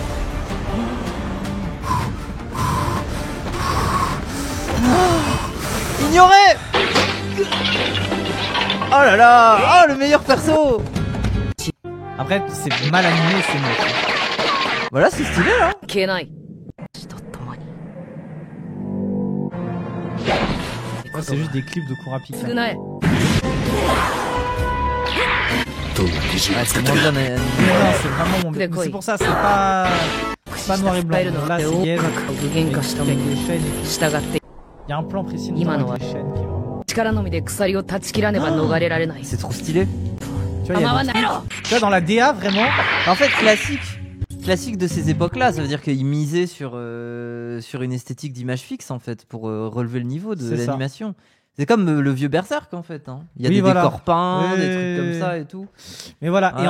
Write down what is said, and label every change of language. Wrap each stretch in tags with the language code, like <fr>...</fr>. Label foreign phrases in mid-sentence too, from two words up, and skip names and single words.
<fr>Ignoré. Oh là là. Oh, le meilleur perso. Après, c'est mal animé, c'est moche. Voilà, c'est stylé, là.</fr> <ja>消えないと共に</ja> <fr>Ça, c'est juste des clips de Kurapika.</fr> <ja>償え</ja> <fr>Ah, c'est moins bien, mais... Mais non, c'est vraiment mon. Mais c'est pour ça, c'est pas noir et blanc.</fr> <ja>伝えるの</ja> <fr>Là,</fr> <ja>って</ja> <fr>c'est</fr> <ja>大</ja> <fr>gaze.</fr> <ja>かく具現化したも</ja> <fr>Avec</fr> <ja>の</ja> <fr>les chaînes et tout.</fr> <ja>従って</ja> <fr>Il y a un plan précis</fr> <ja>今の</ja> <fr>dedans</fr> <ja>は</ja> <fr>avec les chaînes qui est vraiment.</fr> <ja>力のみで鎖を断ち切らねば逃れられない</ja> <fr>C'est trop stylé. Tu vois, il y</fr> <ja>構</ja> <fr>a</fr> <ja>わ</ja> <fr>des</fr> <ja>ないろ</ja> <fr>trucs- tu vois, dans la DA, vraiment. En fait, classique de ces époques-là. Ça veut dire qu'ils misaient sur une esthétique d'image fixe, en fait, pour relever le niveau de C'est ça. l'animation. C'est comme le vieux Berserk, en fait. Hein. Il y a Oui, des voilà. décors peints, Oui, des oui, trucs comme oui. ça et tout. Mais voilà, et</fr>